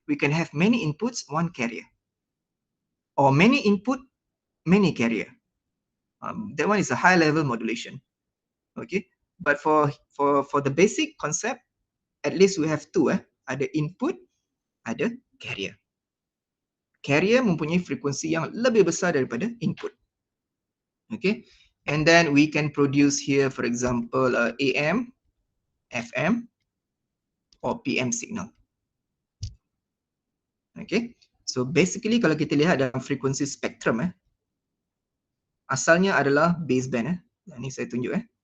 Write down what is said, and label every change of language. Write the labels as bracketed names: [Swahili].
[English] We can have many inputs, one carrier. Or many input, many carrier. That one is a high level modulation. Okay, but for the basic concept, at least we have two. [Malay] Ada input, ada carrier. Carrier mempunyai frekuensi yang lebih besar daripada input. [English] Okay, and then we can produce here, for example, AM, FM, or PM signal. [Malay] Okay, so basically kalau kita lihat dalam frekuensi spektrum, asalnya adalah baseband. Ini saya tunjuk.